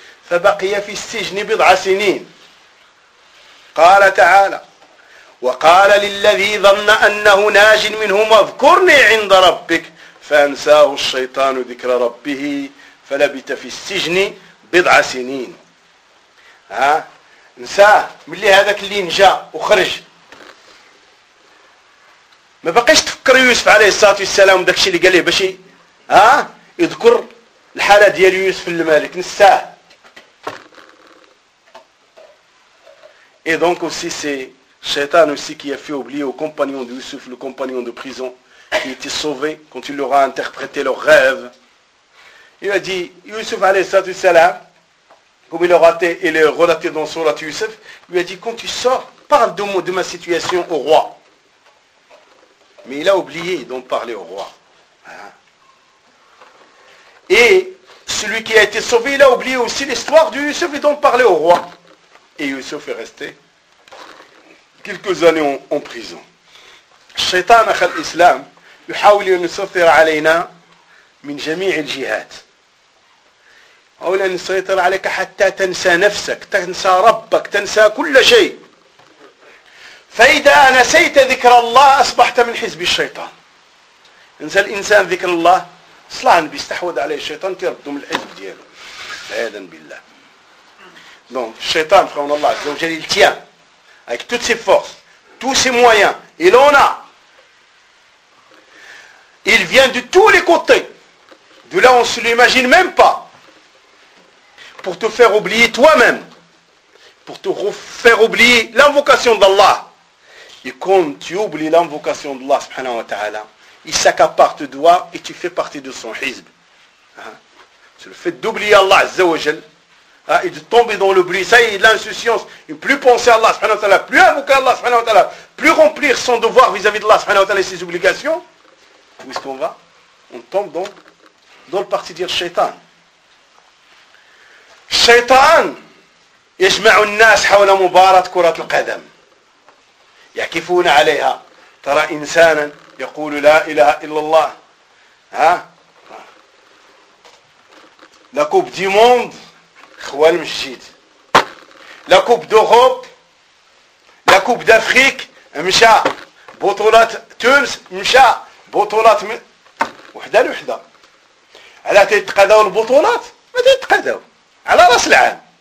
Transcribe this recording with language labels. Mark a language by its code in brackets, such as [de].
[ar] فبقي في السجن بضع سنين قال تعالى وقال للذي ظن أنه ناج منهما اذكرني عند ربك فأنساه الشيطان ذكر ربه فلبث في السجن بضع سنين ها نساه ملي هذاك اللي نجا وخرج ما بقيش تفكر يوسف عليه الصلاة والسلام داكشي اللي قال له باش ها يذكر الحالة ديال يوسف الملك نساه. [fr] Et donc aussi c'est Shaitan aussi qui a fait oublier au compagnon de Yusuf, le compagnon de prison, qui était sauvé quand il leur a interprété leur rêve. Il a dit, Yusuf alayhi salam, comme il est relaté dans Surat Yusuf, il a dit, quand tu sors, parle de ma situation au roi. Mais il a oublié d'en parler au roi. Et celui qui a été sauvé, il a oublié aussi l'histoire de Yusuf et d'en parler au roi. Et Youssef est resté quelques années en prison. [ar] Shaitan akha l'islam, يحاول ان يسيطر علينا من جميع الجهات. حاول ان يسيطر عليك حتى تنسى نفسك, تنسى ربك, تنسى كل شيء. فإذا نسيت ذكر الله اصبحت من حزب الشيطان. انسى الانسان ذكر الله, صلاح بيستحوذ عليه الشيطان تيردو من الحزب ديالو. عياذا بالله. [fr] Donc, Shaitan, frère en Allah, Zawjal, il tient avec toutes ses forces, tous ses moyens. Il en a. Il vient de tous les côtés. De là, on ne se l'imagine même pas. Pour te faire oublier toi-même. Pour te faire oublier l'invocation d'Allah. Et quand tu oublies l'invocation d'Allah, subhanahu wa ta'ala, il s'accapare de toi et tu fais partie de son hizb. Hein? C'est le fait d'oublier Allah Azza wa Jal, et de tomber dans le bris, ça y est, de l'insouciance, et plus penser à Allah subhanahu wa ta'ala, plus invoquer Allah subhanahu wa ta'ala, plus remplir son devoir vis-à-vis de Allah subhanahu wa ta'ala et ses obligations, où est-ce qu'on va? On tombe dans le parti dire shaitan. [ar] Shaitan, يجمعوا الناس حول مباراة كرة القدم يعكفون عليها ترى إنسانا يقول لا إله إلا الله ها لا كوب دي موند خوال مشيت لا كوب دوروب لا كوب دافريك مشى بطولة تونس مشى بطولة وحدة لوحدة على تيتقاداو البطولات ما تيتقاداو على راس العالم